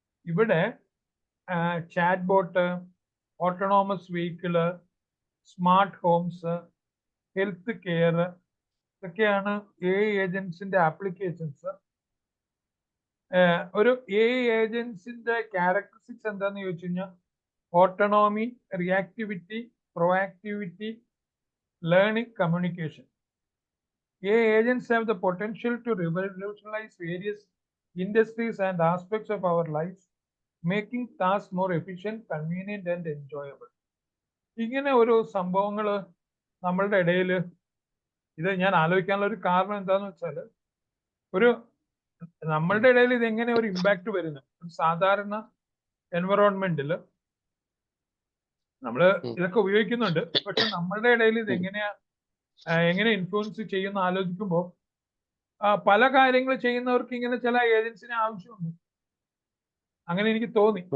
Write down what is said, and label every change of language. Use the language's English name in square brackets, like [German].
[Malayalam] ഇവിടെ chat bot, autonomous vehicle, smart homes, health care, ഇതൊക്കെയാണ് ഏജൻസിന്റെ applications. ഒരു ഏജൻസിന്റെ ക്യാരക്ടറിസ്റ്റിക്സ് എന്താന്ന് ചോദിച്ചു കഴിഞ്ഞാൽ autonomy, reactivity, പ്രൊആക്ടിവിറ്റി, learning, communication. [English] Agents have the potential to revolutionize various industries and aspects of our lives, making tasks more efficient, convenient and enjoyable. [Malayalam] ഇങ്ങനെ ഒരു സംഭവങ്ങൾ നമ്മളുടെ ഇടയിൽ, ഇത് ഞാൻ ആലോചിക്കാനുള്ള ഒരു കാരണം എന്താന്ന് വെച്ചാൽ, ഒരു നമ്മളുടെ ഇടയിൽ ഇത് എങ്ങനെ ഒരു ഇമ്പാക്ട് വരുന്നു. ഒരു സാധാരണ എൻവറോൺമെന്റിൽ നമ്മൾ ഇതൊക്കെ ഉപയോഗിക്കുന്നുണ്ട്, പക്ഷെ നമ്മളുടെ ഇടയിൽ ഇത് എങ്ങനെ ഇൻഫ്ലുവൻസ് ചെയ്യുന്ന ആലോചിക്കുമ്പോൾ പല കാര്യങ്ങൾ ചെയ്യുന്നവർക്ക് ഇങ്ങനെ ചില ഏജൻസിനെ ആവശ്യമുണ്ട്. അങ്ങനെ എനിക്ക് തോന്നി.